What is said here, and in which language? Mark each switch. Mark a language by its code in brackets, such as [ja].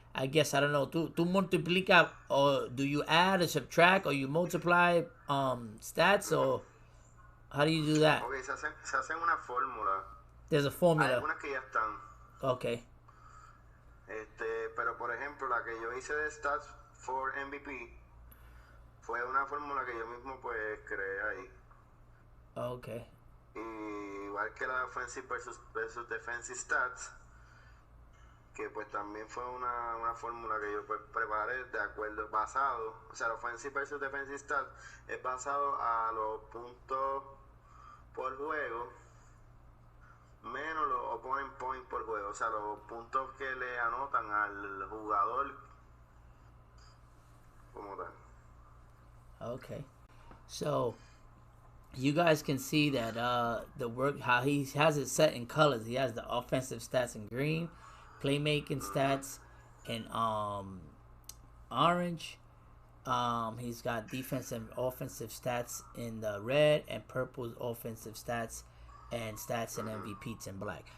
[en] I guess, I don't know, [es] tú multiplica, [en] or do you add or subtract, or you multiply stats, or how do you do that? [es] Okay, se hacen una fórmula. [en] There's a formula. [es] Hay algunas que ya están. [en] Okay. [es] Pero por ejemplo, la que yo hice de [en] stats for MVP, [es] fue una fórmula que yo mismo pues creé ahí. [en] Okay. [es] Y igual que la [en] offensive versus defensive stats, [es] que pues también fue una fórmula que yo pues preparé de acuerdo, basado, o sea, la offensive versus defensive stats es basado a los puntos por juego menos los [en] opponent points [es] por juego, o sea, los puntos que le anotan al jugador como tal. [en] Okay. So you guys can see that the work how he has it set in colors. He has the offensive stats in green, playmaking stats in orange. He's got defensive and offensive stats in the red, and purple's offensive stats and stats and MVPs in black.